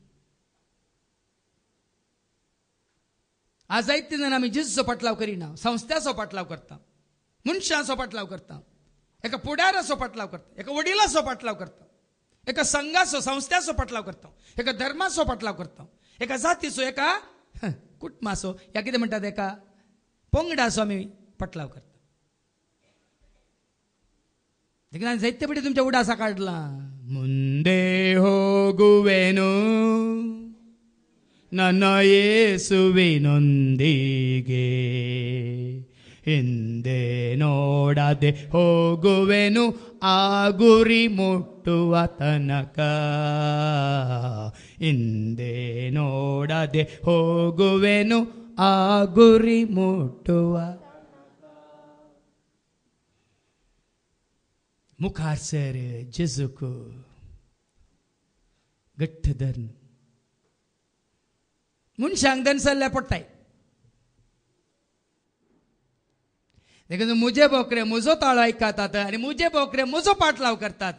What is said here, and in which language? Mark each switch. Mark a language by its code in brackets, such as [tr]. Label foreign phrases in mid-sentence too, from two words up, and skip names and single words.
[kok] आज जायतीं जाण आमी जेजूचो पाटलाव करिना, संस्थाचो पाटलाव करता, मनशाचो पाटलाव करता, एका पुढाराचो पाटलाव करता, एका वडिलाचो पाटलाव करता, एका संघाचो संस्थाचो पाटलाव करता, एका धर्माचो पाटलाव करता, एका जातीचो, एका कुटुंबाचो, ह्या कितें म्हणटात एका पंगडाचो आमी पाटलाव करता. देखील जायते पडे तुमच्या उडासा काढला. [kn] ಮುಂದೆ ಹೋಗುವೆನು ನನ್ನ ಯೇಸುವಿನೊಂದಿಗೆ ಹಿಂದೆ ನೋಡದೆ ಹೋಗುವೆನು ಆ ಗುರಿ ಮುಟ್ಟುವ ತನಕ. ಹಿಂದೆ ನೋಡದೆ ಹೋಗುವೆನು ಆ ಗುರಿ ಮುಟ್ಟುವ. [kok] मुखार सर जेजू को गठ्ठ धरण मनशांक धन सल्ल्या पडटाय. देखून मुजे बोकरे म्हजो ताळो आयकतात आनी मुजे बोकरे म्हजो पाटलाव करतात.